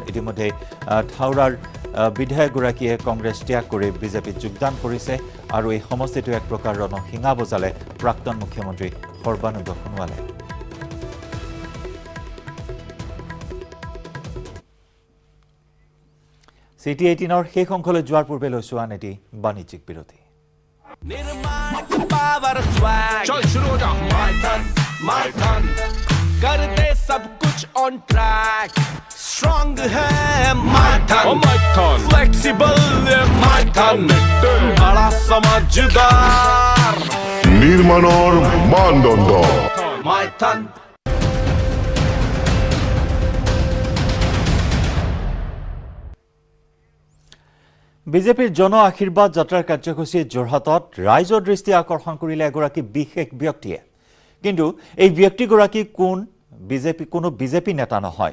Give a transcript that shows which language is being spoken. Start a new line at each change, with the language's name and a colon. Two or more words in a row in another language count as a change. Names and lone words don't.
Assamese: ইতিমধ্যে থাউৰাৰ বিধায়কগৰাকীয়ে কংগ্ৰেছ ত্যাগ কৰি বিজেপিত যোগদান কৰিছে আৰু এই সমষ্টিটো এক প্ৰকাৰ ৰণক শিঙা বজালে প্ৰাক্তন মুখ্যমন্ত্ৰী সৰ্বানন্দ সোণোৱালে। CT18ৰ শেষ অংশলৈ যোৱাৰ পূৰ্বে লৈছোঁ আন এটি বাণিজ্যিক বিৰতি।
Hindi: चल शुरू हो जा माय टर्न कर दे सब कुछ
English: on track
Hindi: स्ट्रांग है माय टर्न फ्लेक्सिबल माय टर्न बड़ा समझदार
Assamese: নিৰ্মাণৰ মানদণ্ড माय टर्न। বিজেপিৰ জন আশীৰ্বাদ যাত্ৰাৰ কাৰ্যসূচী যোৰহাটত ৰাইজৰ দৃষ্টি আকৰ্ষণ কৰিলে এগৰাকী বিশেষ ব্যক্তিয়ে। কিন্তু এই ব্যক্তিগৰাকী কোনো বিজেপি নেতা নহয়।